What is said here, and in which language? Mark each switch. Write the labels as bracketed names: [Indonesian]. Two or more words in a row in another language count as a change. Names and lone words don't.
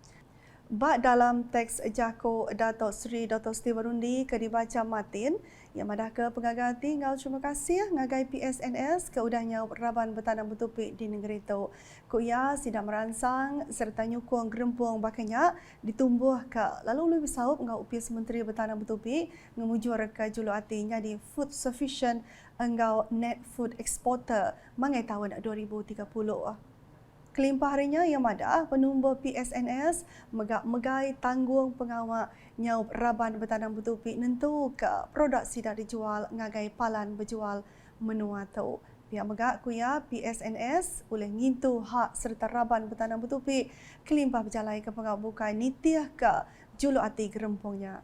[Iban] Bak dalam teks jako Dato' Sri Dato' Siti Warundi ke dibaca Martin yang madah ke pengaganti engkau terima kasih ngagai PSNS ke udahnya Raban Bertanam Bertupik di negeri itu. Kuya sidak meransang serta nyukung gerempung bakanya ditumbuh ke lalu lebih saup engkau UPS Menteri Bertanam Bertupik ngemujur ke julu artinya di [English] food sufficient [Iban] engkau [English] net food exporter [Iban] mangai tahun 2030. Kelimpah harinya yang madah, penumbur PSNS megai tanggung pengawal nyau raban bertanam betupi nentu ke produk sidak dijual ngagai palan berjual menua tu. Pihak megak kuya PSNS boleh ngintu hak serta raban bertanam betupi kelimpah berjalai ke pengawal bukai nitiah ke juluk hati gerempungnya.